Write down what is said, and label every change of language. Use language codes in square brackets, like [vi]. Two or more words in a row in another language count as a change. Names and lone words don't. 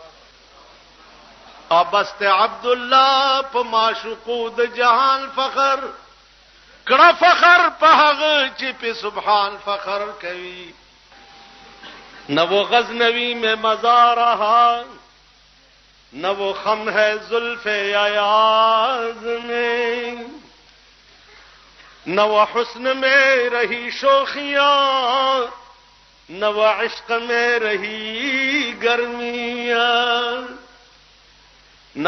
[ps] ابست عبد الله په معشوقو د جهان فخر کړه فخر په هغه چې په سبحان فخر کوي نو [ur] غزنوی میں مزار رہا نہ وہ خم ہے زلف ایاز میں نہ وہ حسن میں رہی شوخیاں نہ وہ عشق میں رہی گرمیاں نہ